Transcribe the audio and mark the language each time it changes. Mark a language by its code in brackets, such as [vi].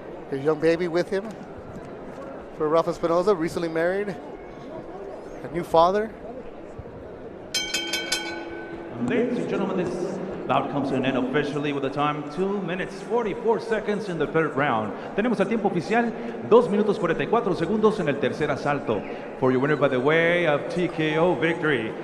[en] His young baby with him for Rafa Espinoza, recently married, a new father. Ladies and gentlemen, this Bout comes to an end officially with a time 2 minutes 44 seconds in the third round. [es] Tenemos el tiempo oficial 2 minutos 44 segundos en el tercer asalto. [en] For your winner by the way of TKO victory.